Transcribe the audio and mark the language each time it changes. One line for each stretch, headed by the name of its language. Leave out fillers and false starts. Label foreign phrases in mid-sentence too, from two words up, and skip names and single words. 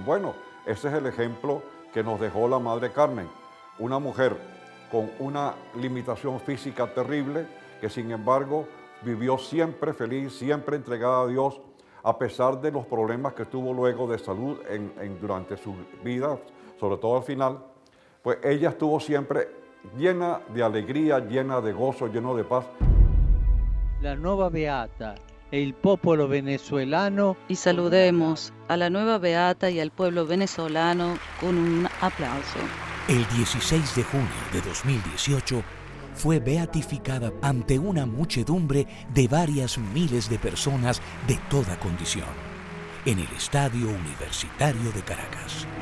Spanish: Bueno, ese es el ejemplo que nos dejó la Madre Carmen, una mujer con una limitación física terrible, que sin embargo vivió siempre feliz, siempre entregada a Dios, a pesar de los problemas que tuvo luego de salud durante su vida, sobre todo al final. Pues ella estuvo siempre llena de alegría, llena de gozo, llena de paz.
Italian: La nuova Beata e il popolo venezuelano.
Spanish: Y saludemos a la nueva Beata y al pueblo venezolano con un aplauso. El 16 de junio de 2018 fue beatificada ante una muchedumbre de varias miles de personas de toda condición en el Estadio Universitario de Caracas.